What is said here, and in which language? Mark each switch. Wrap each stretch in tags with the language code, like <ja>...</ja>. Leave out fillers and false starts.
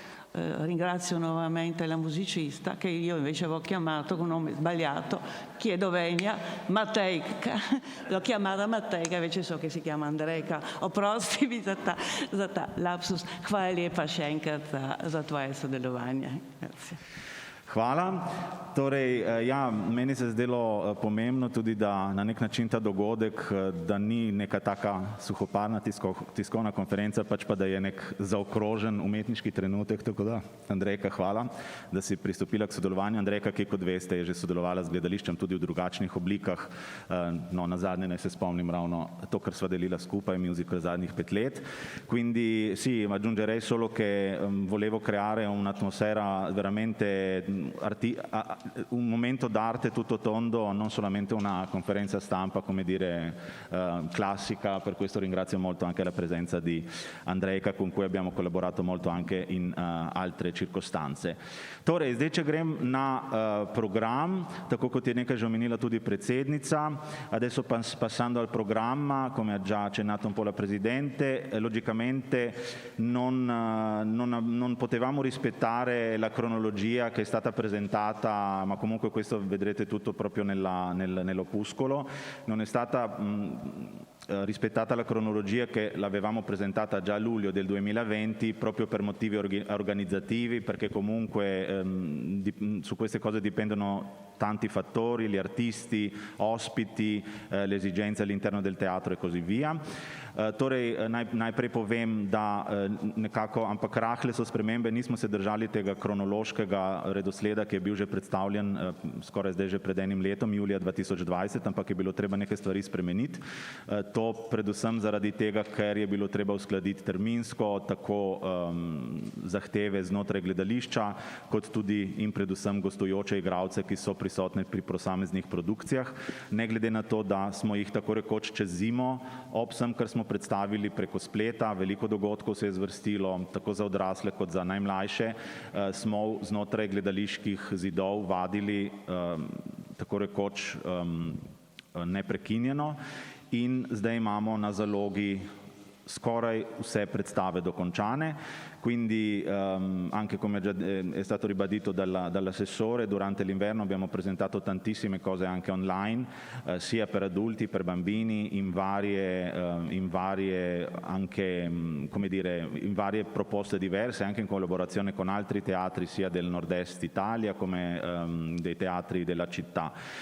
<it>Ringrazio nuovamente la musicista che io invece avevo chiamato con un nome sbagliato, chiedo venia, Matejka. L'ho chiamata Matejka, invece so che si chiama Andrejka.</it> <sl>Oprosti mi za ta lapsus. Hvala lepa še enkrat za tvoje sodelovanje.</sl> <it>Grazie.</it> <sl>Hvala. Torej, ja, meni se zdelo pomembno tudi, da na nek način ta dogodek, da ni neka taka suhoparna tiskovna konferenca, pač pa da je nek zaokrožen umetniški trenutek, tako da, Andrejka, hvala, da si pristopila k sodelovanju. Andrejka, ki kot veste, je že sodelovala z gledališčem tudi v drugačnih oblikah, no, nazadnje naj se spomnim ravno to, kar sva delila skupaj, musical zadnjih 5 let.</sl> <it>Quindi sì, aggiungerei solo che volevo creare un'atmosfera veramente un momento d'arte tutto tondo, non solamente una conferenza stampa, come dire, classica. Per questo ringrazio molto anche la presenza di Andrejka, con cui abbiamo collaborato molto anche in altre circostanze.</it> <sl>Torej, zdaj, če grem na program, tako kot je nekaj že omenila tudi predsednica,</sl> <it>adesso passando al programma, come ha già accennato un po' la Presidente, logicamente non potevamo rispettare la cronologia che è stata presentata, ma comunque questo vedrete tutto proprio nell'opuscolo. Non è stata rispettata la cronologia che l'avevamo presentata già a luglio del 2020 proprio per motivi organizzativi, perché comunque su queste cose dipendono tanti fattori, gli artisti, ospiti, le esigenze all'interno del teatro e così via.</it> <sl>Torej, najprej povem, da nekako, ampak rahle so spremembe, nismo se držali tega kronološkega redosleda, ki je bil že predstavljen skoraj zdaj že pred enim letom, julija 2020, ampak je bilo treba neke stvari spremeniti. To predvsem zaradi tega, ker je bilo treba uskladiti terminsko tako zahteve znotraj gledališča, kot tudi in predvsem gostujoče igralce, ki so prisotni pri posameznih produkcijah. Ne glede na to, da smo jih tako rekoč čez zimo, ob vsem, kar smo predstavili preko spleta, veliko dogodkov se je zvrstilo, tako za odrasle kot za najmlajše, smo znotraj gledaliških zidov vadili tako rekoč neprekinjeno in zdaj imamo na zalogi scoraj vse predstave dokončane.</sl> <it>Quindi anche come è stato ribadito dall'assessore, durante l'inverno abbiamo presentato tantissime cose anche online, sia per adulti, per bambini, in varie anche, come dire, in varie proposte diverse, anche in collaborazione con altri teatri sia del nord-est Italia come dei teatri della città.</it>